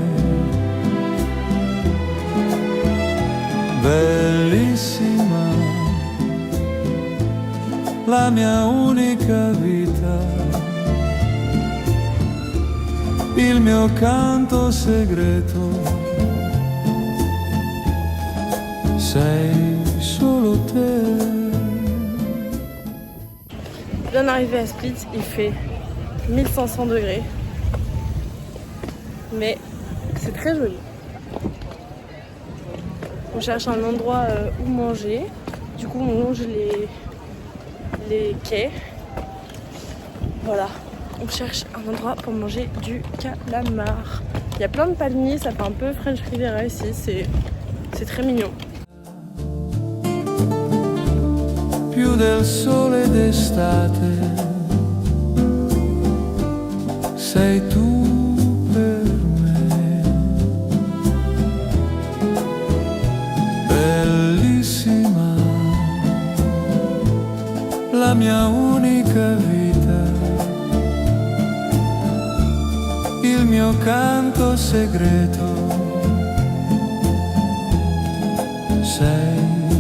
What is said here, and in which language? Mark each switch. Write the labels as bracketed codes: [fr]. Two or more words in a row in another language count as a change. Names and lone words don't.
[it] Bellissima, la mia unica vita, il mio canto segreto, sei solo te. [fr] Bien arrivé à Split, il fait 1500 degrés. Mais c'est très joli. On cherche un endroit où manger. Du coup, on longe les quais. Voilà. On cherche un endroit pour manger du calamar. Il y a plein de palmiers, ça fait un peu [en] French Riviera [fr] ici. C'est très mignon. [it] Più del sole d'estate, sei tu per me. Bellissima, la mia unica vita, il mio canto segreto, sei